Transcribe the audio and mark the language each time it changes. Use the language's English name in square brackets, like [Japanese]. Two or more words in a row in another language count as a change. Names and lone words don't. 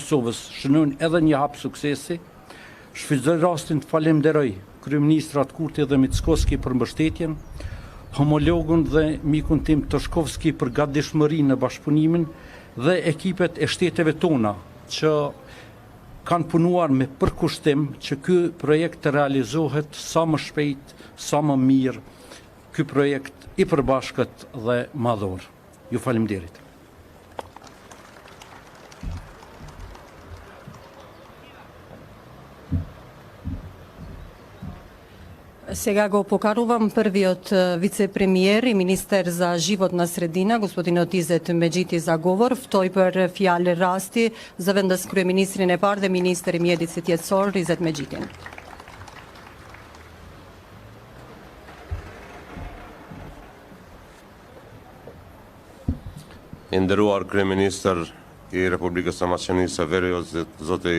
[Albanian] Kosovës shënojnë edhe një hap suksesi, shfrytëzoj rastin të falenderoj kryeministrat Kurti dhe Mickovski për mbështetjen, homologun dhe mikun tim Toshkovski për gatishmërinë në bashkëpunimin dhe ekipet e shteteve tona që kanë punuar me përkushtim që ky projekt të realizohet sa më shpejt, sa më mirë, ky projekt i përbashkët dhe madhor. Ju faleminderit. [Macedonian] Сега го покарувам првиот вице-премиер и министер за животна средина, господинот Изет Меджити за говор, втој [Albanian] për fjalë rasti zëvendës kryeministrin e parë dhe ministër i mjedisë jetësor Izet Medjitin. I nderuar kryeministër i Republikës së Maqedonisë së Veriut, zoti